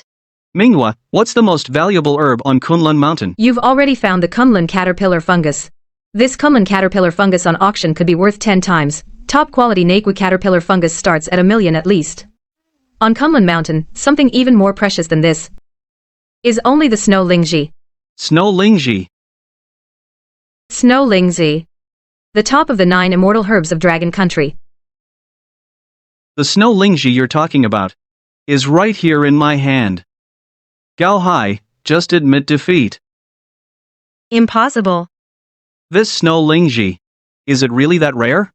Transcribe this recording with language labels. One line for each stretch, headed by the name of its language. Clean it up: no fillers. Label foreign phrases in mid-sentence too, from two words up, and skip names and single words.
English: Minghua, what's the most valuable herb on Kunlun Mountain? You've already found the Kunlun caterpillar fungus. This Kunlun caterpillar fungus on auction could be worth 10 times. Top quality Nakwu caterpillar fungus starts at $1 million at least. On Kunlun Mountain, something even more precious than this is only the snow lingji. Snow lingji. Snow lingji. The top of the 9 immortal herbs of Dragon Country. The snow lingji you're talking about is right here in my hand. Gao Hai, just admit defeat. Impossible. This snow lingji. Is it really that rare?